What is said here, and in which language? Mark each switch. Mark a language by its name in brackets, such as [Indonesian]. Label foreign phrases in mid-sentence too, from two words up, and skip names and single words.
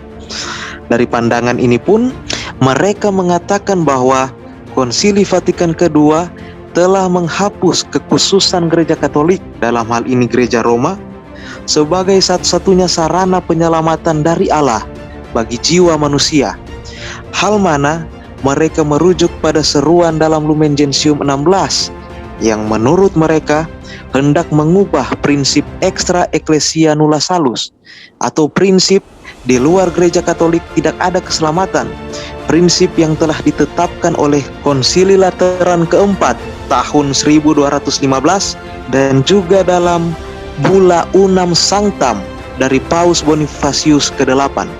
[Indonesian] Dari pandangan ini pun, mereka mengatakan bahwa Konsili Vatikan II telah menghapus kekhususan gereja Katolik, dalam hal ini gereja Roma, sebagai satu-satunya sarana penyelamatan dari Allah bagi jiwa manusia. Hal mana mereka merujuk pada seruan dalam Lumen Gentium 16 yang menurut mereka hendak mengubah prinsip [Latin] extra ecclesia nulla salus, [Indonesian] atau prinsip di luar gereja Katolik tidak ada keselamatan, prinsip yang telah ditetapkan oleh Konsili Lateran keempat tahun 1215 dan juga dalam Bulla Unam Sanctam dari Paus Bonifacius ke-8.